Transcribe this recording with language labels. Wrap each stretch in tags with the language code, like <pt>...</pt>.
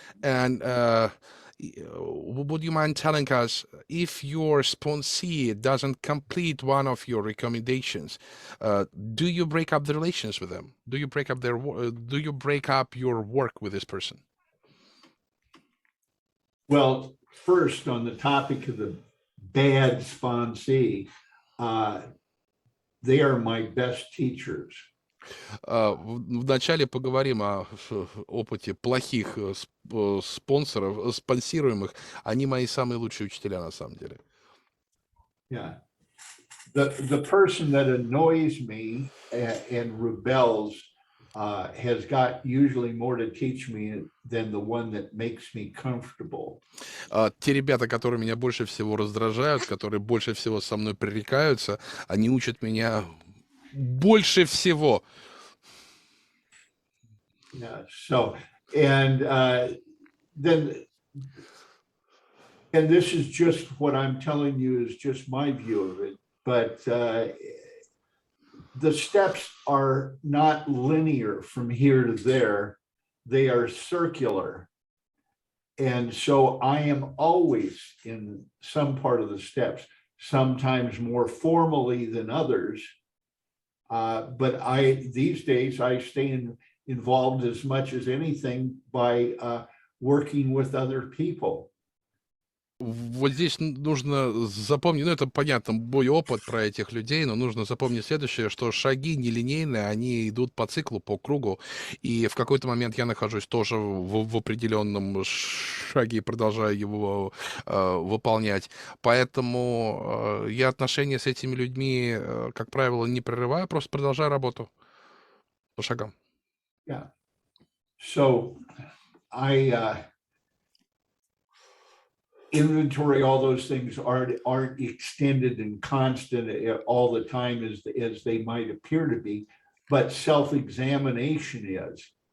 <en>And would you mind telling us if your sponsee doesn't complete one of your recommendations, do you break up the relations with them? Do you break up your work with this person? Well, first on the topic of the bad sponsee, they are my best teachers.</en> <ru>Вначале поговорим о опыте плохих спонсоров, спонсируемых. Они мои самые лучшие учителя на самом деле. Yeah.</ru> <en>The person that annoys me and rebels has got usually more to teach me than the one that makes me comfortable.</en> <ru>Те ребята, которые меня больше всего раздражают, которые больше всего со мной пререкаются, они учат меня больше всего. Yeah.</ru> <en>So, and then, and this is just what I'm telling you is just my view of it, but the steps are not linear from here to there. They are circular. And so I am always in some part of the steps, sometimes more formally than others. But these days I stay involved as much as anything by working with other people.</en> <ru>Вот здесь нужно запомнить, ну это понятно, мой опыт про этих людей, но нужно запомнить следующее, что шаги нелинейные, они идут по циклу, по кругу, и в какой-то момент я нахожусь тоже в определенном шаге и продолжаю его выполнять. Поэтому я отношения с этими людьми, как правило, не прерываю, просто продолжаю работу по шагам. Yeah.</ru> <en>So inventory, all those things aren't extended and constant all the time as they might appear to be, but self-examination is.</en>